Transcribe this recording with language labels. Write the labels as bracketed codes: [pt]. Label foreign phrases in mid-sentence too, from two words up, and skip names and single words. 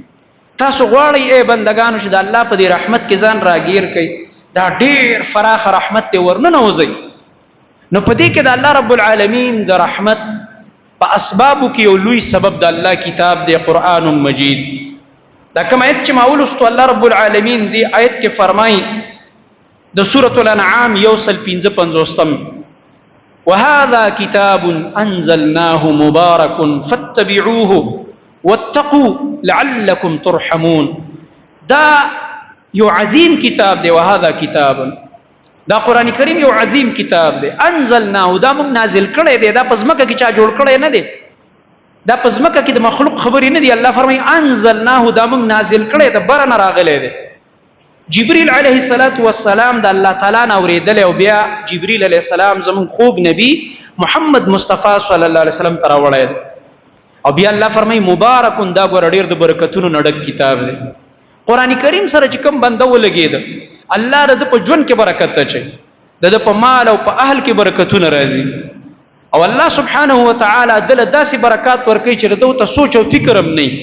[ps] تاسو غواړئ ای بندگانو چې د الله په دې رحمت کې ځان راګیر کړئ، دا ډېر فراخ رحمت دی، ورننوځئ. نو په دې کې د الله رب العالمین د رحمت په اسبابو کې یو لوی سبب د الله کتاب دی قرآن مجید. دا کوم آیت چې ما ولوستو الله رب العالمین دی آیت کې فرمایي د سورة الانعام 155 [ar] وهذا كتاب انزلناه مبارك فاتبعوه واتقوا لعلكم ترحمون. [ps] دا یو عظیم کتاب دی، [ar] وهذا کتاب، [ps] دا قرآن کریم یو عظیم کتاب دی، انزلناه دا موږ نازل کړی دی، دا پزمکه کې چا جوړ کړی نه دی، دا پزمکه کې د مخلوق خبرې نه دی. الله فرمایي انزلناه دا موږ نازل کړی دی، بر نه راغلی دی. جبريل [ar] عليه الصلاة والسلام [ps] دا الله تعالی نه اورېدلی او بیا جبريل [ar] عليه السلام [ps] زمون خوږ نبی محمد مصطفی [ar] صلی الله علیه وسلم [ps] ته راوړی دی، او بیا الله فرمایي مبارکون دا ګوره ډېر د برکتونو نه ډک کتاب دی. قرآن کریم سره چې کوم بنده ولګېده الله د په ژوند کې برکت اچوي، د په مال او په اهل کې برکتونه راځي، او الله [ar] سبحانه وتعالی [ps] دله داسې برکات ورکوي چې د ته سوچ او فکر هم نه.